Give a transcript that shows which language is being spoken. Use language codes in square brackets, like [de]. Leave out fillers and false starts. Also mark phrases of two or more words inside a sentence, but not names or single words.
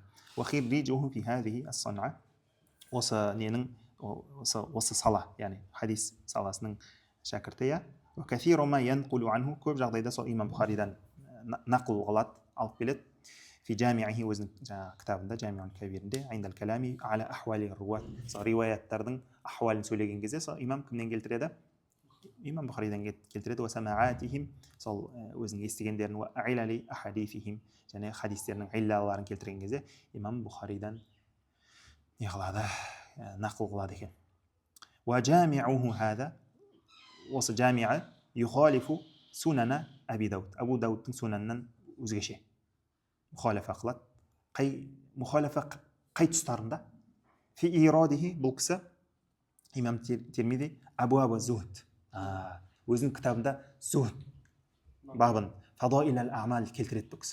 [ar] وخريجه في هذه الصنعة, [kk] осы ненің, осы сала, яғни хадис саласының шәкірті. [ar] Я وكثير ما ينقل عنه, [kk] көп жағдайда сол имам Бухаридан нақыл қылады, алып келеді. [ar] في جامعه, [kk] өзінің кітабында [ar] جامع الكبيرінде عند الكلام على أحوال الرواة, [kk] риуаяттардың ахуалын сөйлеген кезде сол имам кімнен келтіреді? Имам Бухаридан келтіреді. وسماعاتهم, сол өзінің естігендерін, [ar] وعلل أحاديثهم, [kk] және хадистерінің иллаларын келтірген кезде имам Бухаридан не қылады? Нақыл қылады екен. [ar] وجامعه هذا, [kk] осы [ar] جامع يخالف سنن أبي داود, [kk] Абу Даудтың сунанынан өзгеше мұхалафа қылады. Мұхалафа қай тұстарында? [ar] في إيراده, [kk] бұл кісі имам Тирмизи [ar] أبواب الزهد, [kk] өзінің кітабында зухд бабын, [ar] فضائل الأعمال [kk] келтіреді бұл кісі.